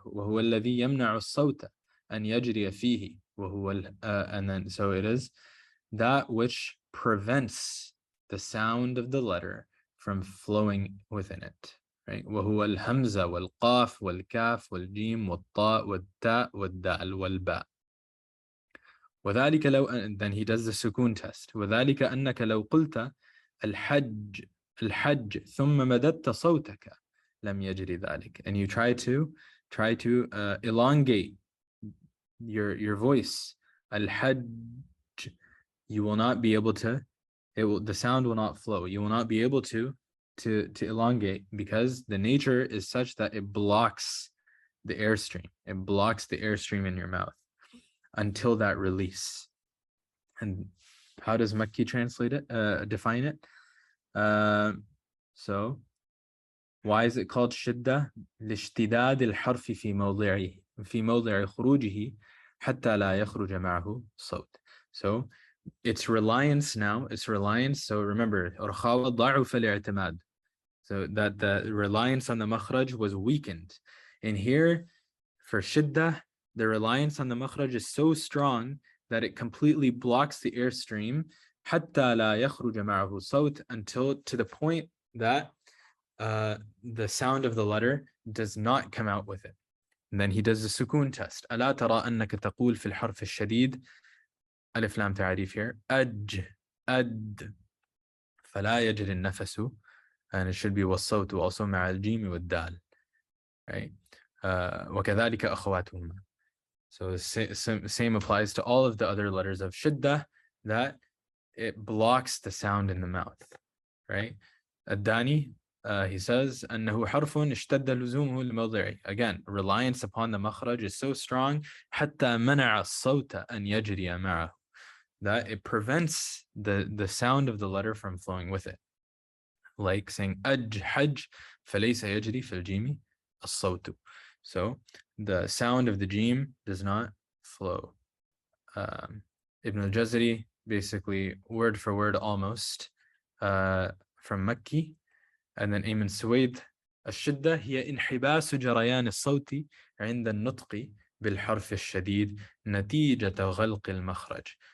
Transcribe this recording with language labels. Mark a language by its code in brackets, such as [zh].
[ar] وَهُوَ الَّذِي يَمْنَعُ الصَّوْتَ أَنْ يَجْرِيَ فِيهِ [en] and then so it is that which prevents the sound of the letter from flowing within it, right? [ar] وَهُوَ الْهَمْزَ وَالْقَافِ وَالْكَافِ وَالْجِيمِ وَالطَّاء وَالتَّاء وَالدَّالِ وَالْبَاء. وذلك لو, [en] and then he does the sukun test. [ar] وذلك أنك لو قلت الحج ثم مددت صوتك لم يجري ذلك. [en] And you try to elongate your voice. الحج, you will not be able to. The sound will not flow. You will not be able to elongate because the nature is such that it blocks the airstream. It blocks the airstream in your mouth until that release. And how does Makki translate it? Define it? So why is it called Shidda? [ar] لاشتداد الحرف في موضع خروجه حتى لا يخرج معه صوت. [en] So its reliance. So remember, Rakhawa [ar] ضعف الاعتماد. [en] So that the reliance on the makhraj was weakened. And here, for Shidda, the reliance on the makhraj is so strong that it completely blocks the airstream [ar] حتى لا يخرج معه صوت, [en] until to the point that the sound of the letter does not come out with it. And then he does the sukun test. [ar] ألا ترى أنك تقول في الحرف الشديد ألف لام تعريف here أد فلا يجري النفس, [en] and it should be [ar] والصوت also مع الجيم والدال, right? وكذلك أخواتهما. [en] So same applies to all of the other letters of Shidda, that it blocks the sound in the mouth, right? Ad-Dani, he says, [ar] أنه حرف اشتد لزومه لموضعه. [en] Again, reliance upon the makhraj is so strong [ar] حتى منع الصوت أن يجري معه, [en] that it prevents the sound of the letter from flowing with it. [ar] Like saying أج حج فليس يجري في الجيم الصوت. So [en] the sound of the Jim does not flow. Ibn al-Jazari, basically word for word almost, from Makki, and then Ayman Suwaid, [ar] الشدة هي انحباس جريان الصوت عند النطق بالحرف الشديد نتيجة غلق المخرج.